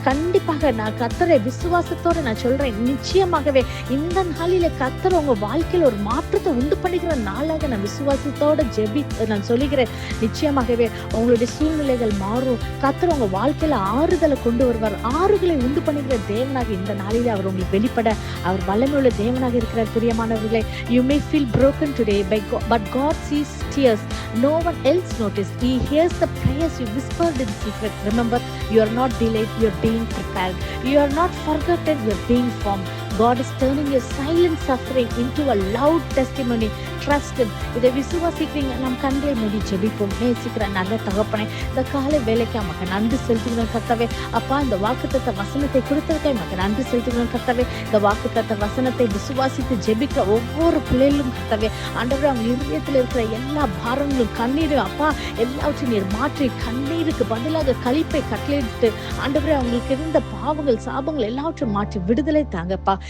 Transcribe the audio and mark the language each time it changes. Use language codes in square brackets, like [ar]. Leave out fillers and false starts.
[ta] கண்டிப்பாக நான் கர்த்தரை விசுவாசத்தோட நான் சொல்றேன், நிச்சயமாகவே இந்த நாளில கர்த்தர் உங்க வாழ்க்கையில ஒரு மாற்றத்தை உண்டு பண்ணுகிற நாளாக நான் விசுவாசத்தோட நான் சொல்லுகிறேன். நிச்சயமாகவே உங்களுடைய சூழ்நிலைகள் மாறும். கர்த்தர் உங்க வாழ்க்கையில ஆறுதலை கொண்டு வருவார். ஆறுகளை உண்டு பண்ணுகிற தேவனாக இந்த நாளில அவர் உங்களுக்கு வெளிப்பட அவர் வல்லமையுள்ள தேவனாக இருக்கிறார். [en] பிரியமானவர்களே, you may feel broken today but God sees tears no one else noticed. He hears the prayers you whispered in secret. Remember, you are not delayed, you are being prepared. You are not forgotten, you are being formed. God is turning your silent suffering into a loud testimony. Trust Him. [ta] இதை விசுவாசிக்கிறீங்க? நம் கண்களை மூடி ஜெபிப்போம். நேசிக்கிற நல்ல தகப்பனே, இந்த காலை வேலைக்கு நமக்கு நன்றி செலுத்துகிறோம் கர்த்தாவே. அப்பா, இந்த வாக்குத்தத்த வசனத்தை கொடுத்ததுக்கு நமக்கு நன்றி செலுத்துகிறோம் கர்த்தாவே. இந்த வாக்குத்தத்த வசனத்தை விசுவாசித்து ஜெபிக்கிற ஒவ்வொரு பிள்ளைகளும் கர்த்தாவே, ஆண்டவரே, அவங்க இருதயத்தில் இருக்கிற எல்லா பாரங்களும் கண்ணீரும் அப்பா எல்லாவற்றையும் நீர் மாற்றி கண்ணீருக்கு பதிலாக களிப்பை கட்டளையிட்டு ஆண்டவரே அவங்களுக்கு இருந்த பாவங்கள் சாபங்கள் எல்லாவற்றையும் மாற்றி விடுதலை தாங்கப்பா.